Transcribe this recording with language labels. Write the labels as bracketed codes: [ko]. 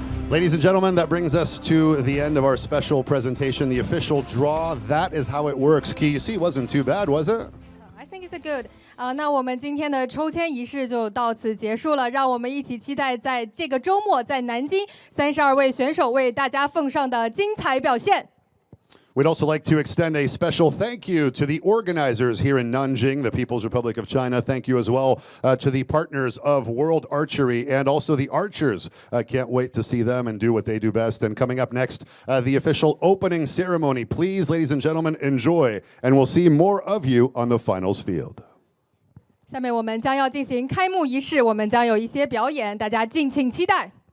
[en] Ladies and gentlemen, that brings us to the end of our special presentation, the official draw. That is how it works. Key, you see, it wasn't too bad, was it? I think it's good. [zh] 那我们今天的抽签仪式就到此结束了。让我们一起期待在这个周末在南京32位选手为大家奉上的精彩表现。 [en] We'd also like to extend a special thank you to the organizers here in Nanjing, the People's Republic of China. Thank you as well to the partners of World Archery and also the archers. Can't wait to see them and do what they do best. And coming up next, the official opening ceremony. Please, ladies and gentlemen, enjoy. And we'll see more of you on the finals field. [zh] 下面我们将要进行开幕仪式，我们将有一些表演，大家敬请期待。